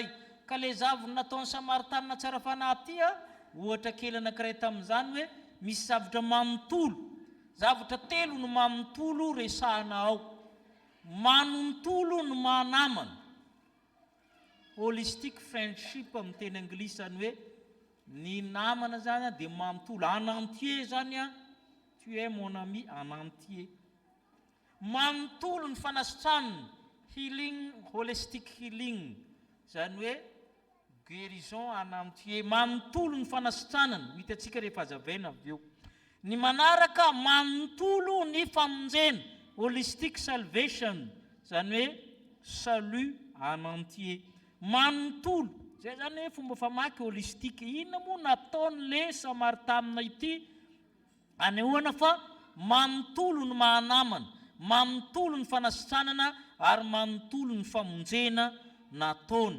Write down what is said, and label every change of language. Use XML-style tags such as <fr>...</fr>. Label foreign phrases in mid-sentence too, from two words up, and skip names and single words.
<mg>Ka le zavony nataon'ny Samaritanina tsara fanahy ty ohatra kely anankiray tamin'izany hoe misy zavatra manontolo, zavatra telo no manontolo resahana ao. Manontolo no manamana.</mg> <en>Holistic friendship</en> <mg>amin'ny teny anglisy zany hoe ny namana zany dia manontolo.</mg> <fr>En entier zany tu es mon ami en entier.</fr> <mg>Manontolo ny fanasitraniny,</mg> <en>healing, holistic healing</en> <mg>zany hoe</mg> <fr>guérison en entier.</fr> <mg>Manontolo ny fanasitranany, hitantsika rehefa hazavaina avy eo. Ny manaraka manontolo ny famonjena,</mg> <en>holistic salvation</en> <mg>zany hoe</mg> <fr>salut en entier.</fr> <mg>Manontolo, zay zany hoe fomba famaky holistika. Inona moa nataon'le Samaritanina ity? Anehoana fa manontolo ny mahanamana, manontolo ny fanasitranana ary manontolo ny famonjena nataony.</mg>